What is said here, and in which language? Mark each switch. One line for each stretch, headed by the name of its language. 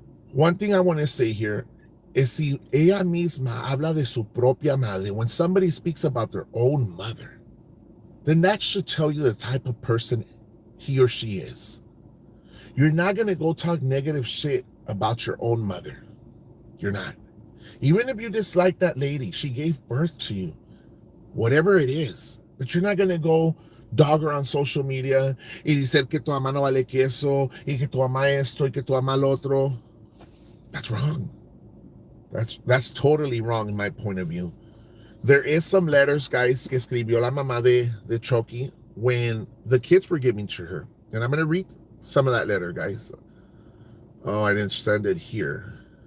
English: One thing I want to say here is
Spanish: si ella misma habla de su propia madre,
English: when somebody speaks about their own mother, then that should tell you the type of person he or she is. You're not going to go talk negative shit about your own mother. You're not. Even if you dislike that lady, she gave birth to you, whatever it is. But you're not going to go dog her on social media
Spanish: y decir que tu mamá no vale queso y que tu mamá esto y que tu mamá lo otro.
English: That's wrong. That's totally wrong in my point of view. There is some letters, guys,
Spanish: que escribió la mamá de Chokey
English: when the kids were giving to her. And I'm going to read some of that letter, guys. Oh, I didn't send it here.